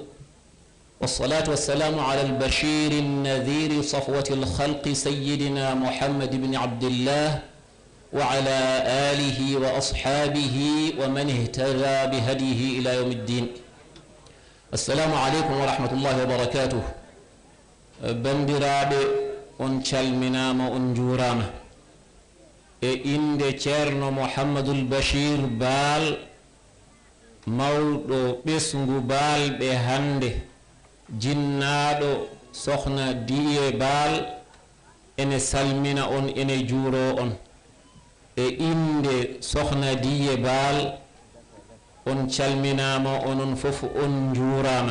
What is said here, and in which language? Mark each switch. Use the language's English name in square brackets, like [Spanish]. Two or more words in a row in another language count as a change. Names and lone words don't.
[Arabic] والصلاة والسلام على البشير النذير صفوة الخلق سيدنا محمد بن عبد الله وعلى آله وأصحابه ومن اهتدى بهديه إلى يوم الدين. السلام عليكم ورحمة الله وبركاته. [Fula] بندرابي on calminama on juurama e inde ceerno Mouhamadoul Bachir Baal mawɗo ɓesngu baalɓe hande jinnaɗo sohna Diye Baal ene salmina on ene juuro on e inde sohna Diye Baal on calminama onon fof on juurama.